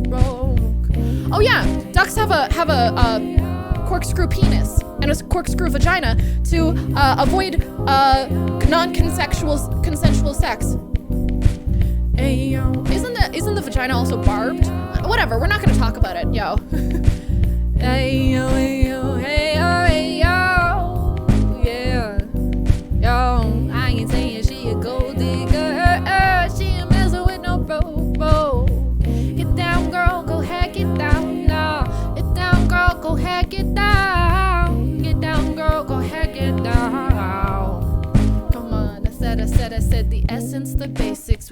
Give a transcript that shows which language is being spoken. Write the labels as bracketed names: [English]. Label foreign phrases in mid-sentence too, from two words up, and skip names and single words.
[English] Oh yeah, ducks have a corkscrew penis and a corkscrew vagina to avoid non-consensual sex. Ayo. Isn't the vagina also barbed? Whatever, we're not gonna talk about it, yo. Ayo, ayo, ayo, ayo. Yeah. Yo, I ain't saying she a gold digger. She ain't messing with no bro. Get down, girl, go ahead, get down. No. Get down, girl, go ahead, get down. Get down, girl, go ahead, get down. Come on, I said the essence, the basics.